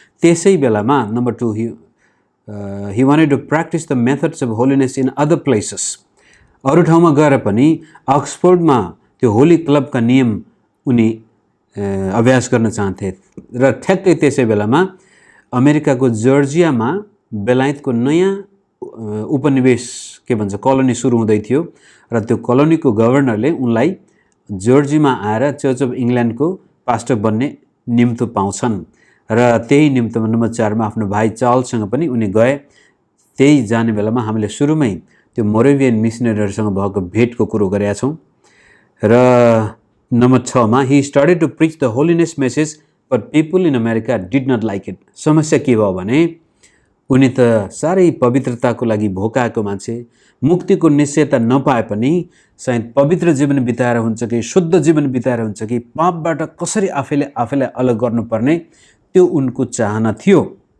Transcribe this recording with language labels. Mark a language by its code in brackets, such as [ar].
[ne] त्यसै बेलामा number 2 [en] he wanted to practice the methods of holiness in other places। [ne] अरू ठाउँमा गएर पनि अक्सफोर्डमा त्यो होली क्लबका नियम उनी अभ्यास गर्न चाहन्थे। र ठ्याक्कै त्यसै बेलामा अमेरिकाको जर्जियामा बेलायतको नयाँ उपनिवेश के भन्छ कलोनी सुरु हुँदै थियो र त्यो कलोनीको गभर्नरले उनलाई जर्जियामा आएर चर्च अफ इङ्ल्यान्डको पास्टर बन्ने निम्तो पाउँछन् र त्यही निम्तोमा नम्बर 4 मा आफ्नो भाइ चार्ल्ससँग पनि उनी गए। त्यही जाने बेलामा हामीले सुरुमै त्यो मोरेभियन मिसनरीहरूसँग भएको भेटको कुरो गरेका छौँ। र नम्बर 6 मा [en] he started to preach the holiness message but people in America did not like it। [ne] समस्या के भयो भने उनी त साह्रै पवित्रताको लागि भोकाएको मान्छे, मुक्तिको निश्चयता नपाए पनि सायद पवित्र जीवन बिताएर हुन्छ कि शुद्ध जीवन बिताएर हुन्छ कि पापबाट कसरी आफैलाई अलग गर्नुपर्ने त्यो उनको चाहना थियो।